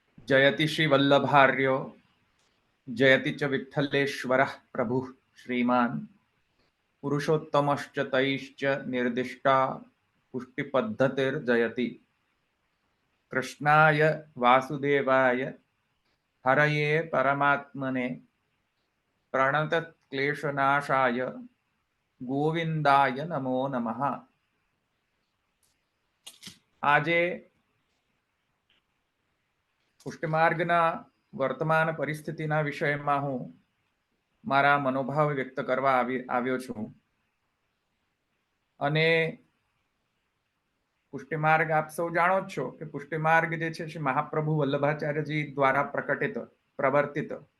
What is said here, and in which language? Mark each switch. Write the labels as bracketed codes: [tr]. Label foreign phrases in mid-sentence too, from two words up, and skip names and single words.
[sa] जयति श्रीवल्लभार्यो जयति च विठ्ठलेश्वरः प्रभुः श्रीमान् पुरुषोत्तमश्च तैश्च निर्दिष्टा पुष्टिपद्धतिर्जयति। कृष्णाय वासुदेवाय हरये परमात्मने प्रणतक्लेशनाशाय गोविंदाय नमो नमः। [gu] આજે પુષ્ટિમાર્ગના વર્તમાન પરિસ્થિતિના વિષયમાં હું મારા મનોભાવ વ્યક્ત કરવા આવ્યો છું અને પુષ્ટિમાર્ગ આપ સૌ જાણો જ છો કે પુષ્ટિમાર્ગ જે છે શ્રી મહાપ્રભુ વલ્લભાચાર્યજી દ્વારા પ્રકટિત પ્રવર્તિત